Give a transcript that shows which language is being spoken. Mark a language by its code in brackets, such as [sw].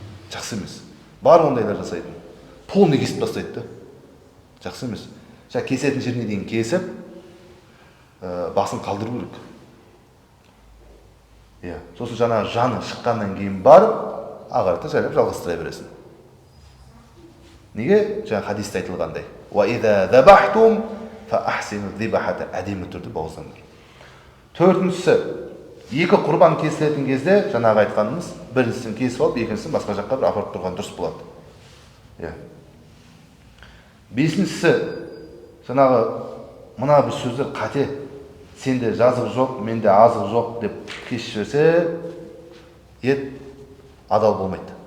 [kk] Жақсы емес. Бар ондайлар жасайтын. Полный кесіп тастайды. Жақсы емес. Кесетін жеріне дейін кесіп, басын қалдыру керек. Сосын жаны шыққаннан кейін барып, ағарыта жайлап жалғастыра бересің. Неге? Хадисте айтылғандай. [ar] وَإِذَا ذَبَحْتُمْ فَأَحْسِنُوا الذِّبَحَةَ [kk] әдемі түрде бауыздаңдар. Төртіншісі, екі құрбан кесілетін кезде, жаңағы айтқанымыз, біріншісін кесіп алып, екіншісін басқа жаққа бір апарып тұрған дұрыс болады. Бесіншісі, мына бір сөздер қате, сенде жазық жоқ, менде азық жоқ деп кесіп жіберсе, ет адал болмайды.